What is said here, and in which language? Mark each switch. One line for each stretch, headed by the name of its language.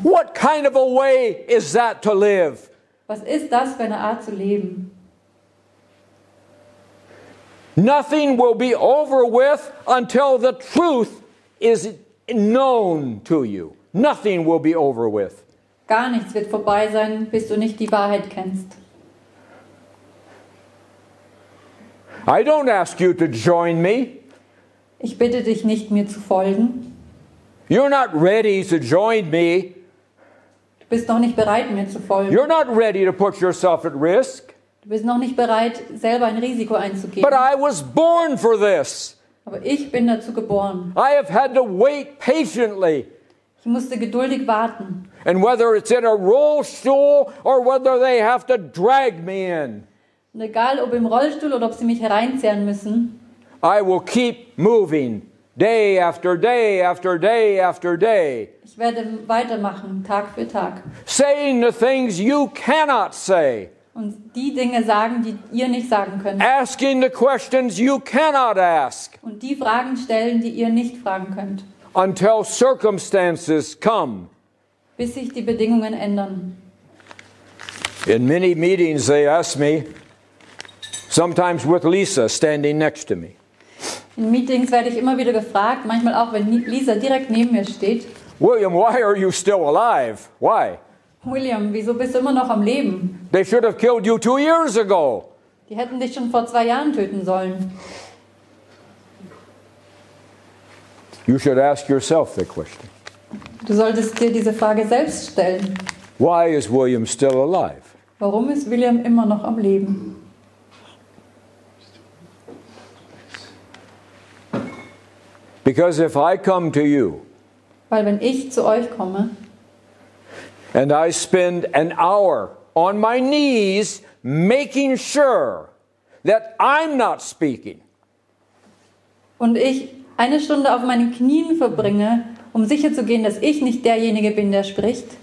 English: What kind of a way is that to live?
German: Was ist das für eine Art zu leben?
English: Nothing will be over with until the truth is known to you. Nothing will be over with.
German: Gar nichts wird vorbei sein, bis du nicht die Wahrheit kennst.
English: I don't ask you to join me.
German: Ich bitte dich nicht, mir zu folgen.
English: You're not ready to join me.
German: Du bist noch nicht bereit, mir zu folgen.
English: You're not ready to put yourself at risk.
German: Du bist noch nicht bereit, selber ein Risiko einzugehen.
English: But I was born for this.
German: Aber ich bin dazu geboren.
English: I have had to wait patiently.
German: Ich musste geduldig warten.
English: And whether it's in a rollstool or whether they have to drag me in,
German: Und egal, ob im Rollstuhl oder ob sie mich hereinzerren müssen,
English: I will keep moving day after day after day after day.
German: ich werde weitermachen, Tag für Tag.
English: Saying the things you cannot say.
German: Und die Dinge sagen, die ihr nicht sagen könnt.
English: Asking the questions you cannot ask.
German: Und die Fragen stellen, die ihr nicht fragen könnt.
English: Until circumstances come.
German: Bis sich die Bedingungen ändern.
English: In many meetings they ask me, sometimes with Lisa standing next to me.
German: In Meetings werde ich immer wieder gefragt, manchmal auch, wenn Lisa direkt neben mir steht.
English: William, why are you still alive? Why?
German: William, wieso bist du immer noch am Leben?
English: They should have killed you 2 years ago.
German: Die hätten dich schon vor 2 Jahren töten sollen.
English: You should ask yourself the question.
German: Du solltest dir diese Frage selbst stellen.
English: Why is William still alive?
German: Warum ist William immer noch am Leben?
English: Because if I come to you
German: Weil wenn ich zu euch komme
English: and I spend an hour on my knees making sure that I'm not speaking,
German: und ich 1 Stunde auf meinen Knien verbringe, um sicherzugehen, dass ich nicht derjenige bin, der spricht.